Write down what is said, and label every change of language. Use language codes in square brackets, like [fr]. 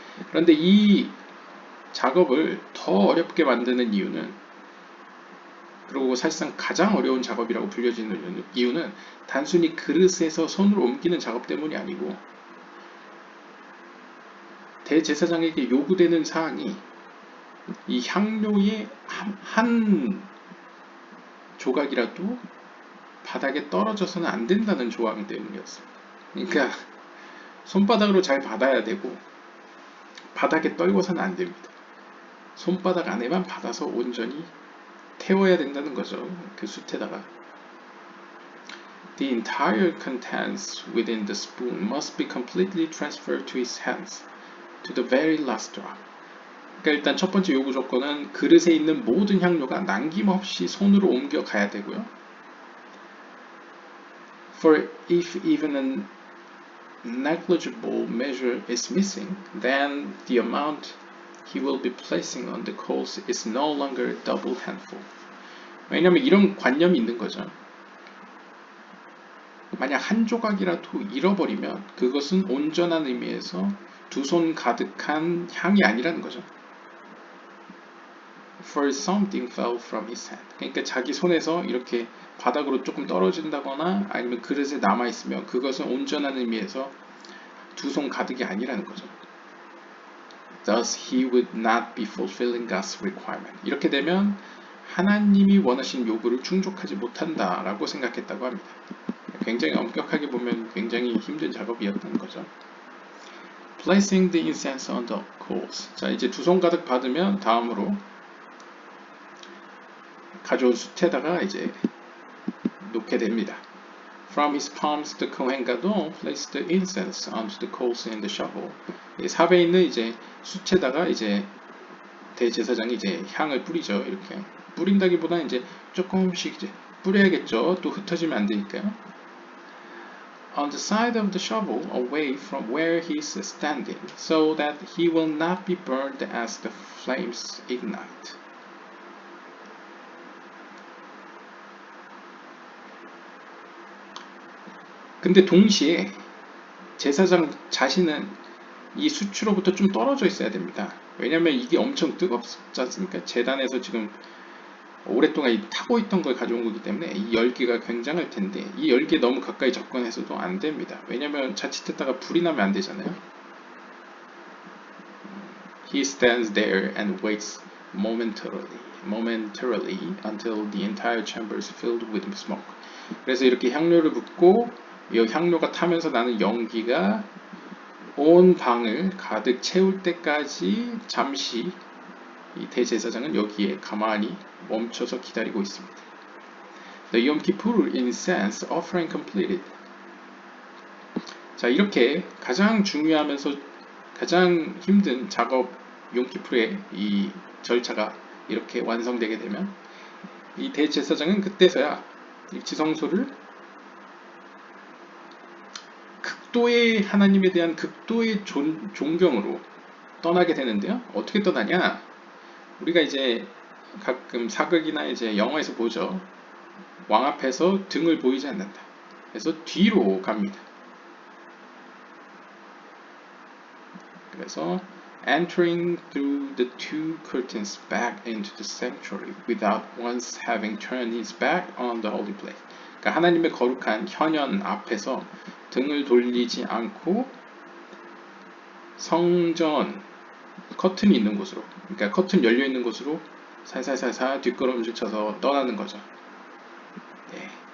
[ko] 그런데 이 작업을 더 어렵게 만드는 이유는, 그리고 사실상 가장 어려운 작업이라고 불려지는 이유는 단순히 그릇에서 손으로 옮기는 작업 때문이 아니고 대제사장에게 요구되는 사항이 이 향료의 한 조각이라도 바닥에 떨어져서는 안 된다는 조항 때문이었습니다. 그러니까 손바닥으로 잘 받아야 되고 바닥에 떨궈서는 안 됩니다. 손바닥 안에만 받아서 온전히 태워야 된다는 거죠. 그 숯에다가. [en] The entire contents within the spoon must be completely transferred to his hands, to the very last drop. [ko] 그러니까 일단 첫 번째 요구 조건은 그릇에 있는 모든 향료가 남김없이 손으로 옮겨가야 되고요. [en] For if even a negligible measure is missing, then the amount he will be placing on the coals is no longer a double handful. [ko] 왜냐하면 이런 관념이 있는 거죠. 만약 한 조각이라도 잃어버리면 그것은 온전한 의미에서 두 손 가득한 향이 아니라는 거죠. [en] For something fell from his hand. [ko] 그러니까 자기 손에서 이렇게 바닥으로 조금 떨어진다거나 아니면 그릇에 남아있으면 그것은 온전한 의미에서 두 손 가득이 아니라는 거죠. [en] Thus he would not be fulfilling God's requirement. [ko] 이렇게 되면 하나님이 원하신 요구를 충족하지 못한다라고 생각했다고 합니다. 굉장히 엄격하게 보면 굉장히 힘든 작업이었던 거죠. [en] Placing the incense on the coals. [ko] 자, 이제 두 손 가득 받으면 다음으로 가져온 숯에다가 이제 놓게 됩니다. [en] From his palms, the Kohen Gadol placed the incense onto the coals in the shovel. [ko] 삽에 있는 이제 숯에다가 이제 대제사장이 이제 향을 뿌리죠. 이렇게 뿌린다기보다는 이제 조금씩 이제 뿌려야겠죠. 또 흩어지면 안 되니까요. [en] On the side of the shovel, away from where he is standing, so that he will not be burned as the flames ignite. [ko] 근데 동시에 제사장 자신은 이 수치로부터 좀 떨어져 있어야 됩니다. 왜냐면 이게 엄청 뜨겁지 않습니까? 재단에서 지금 오랫동안 타고 있던 걸 가져온 거기 때문에 이 열기가 굉장할 텐데 이 열기에 너무 가까이 접근해서도 안 됩니다. 왜냐면 자칫했다가 불이 나면 안 되잖아요. [en] He stands there and waits momentarily until the entire chamber is filled with smoke. [ko] 그래서 이렇게 향료를 붓고 이 향료가 타면서 나는 연기가 온 방을 가득 채울 때까지 잠시 이 대제사장은 여기에 가만히 멈춰서 기다리고 있습니다. [en] The Yom Kippur incense offering completed. [ko] 자, 이렇게 가장 중요하면서 가장 힘든 작업 용키풀의 이 절차가 이렇게 완성되게 되면 이 대제사장은 그때서야 이 지성소를 극도의 하나님에 대한 극도의 존경으로 떠나게 되는데요. 어떻게 떠나냐? 우리가 이제 가끔 사극이나 이제 영화에서 보죠. 왕 앞에서 등을 보이지 않는다. 그래서 뒤로 갑니다. 그래서 [en] entering through the two curtains back into the sanctuary without once having turned his back on the holy place. [ko] 그러니까 하나님의 거룩한 현연 앞에서 등을 돌리지 않고 성전 커튼이 있는 곳으로, 그러니까 커튼 열려 있는 곳으로 살살살살 뒷걸음질 쳐서 떠나는 거죠. 네.